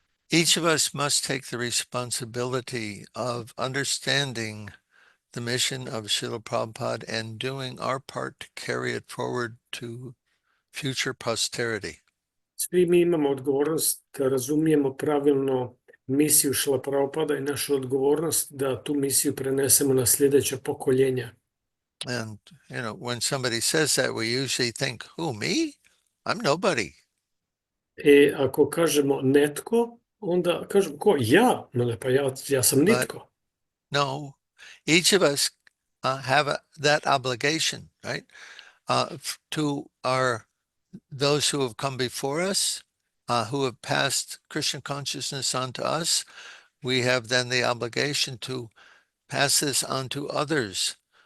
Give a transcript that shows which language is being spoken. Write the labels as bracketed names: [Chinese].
[English] Each of us must take the responsibility of understanding the mission of Srila Prabhupada and doing our part to carry it forward to future posterity. [Croatian] Svi mi imamo odgovornost da razumijemo pravilno misiju Srila Prabhupada i našu odgovornost da tu misiju prenesemo na sljedeća pokoljenja. [English] And, when somebody says that, we usually think, who, me? I'm nobody. [Croatian] Ako kažemo netko, onda kažemo ko? Ja? Pa ja sam nitko. [English] No, each of us have that obligation, right? To those who have come before us, who have passed Krishna consciousness on to us, we have then the obligation to pass this on to others.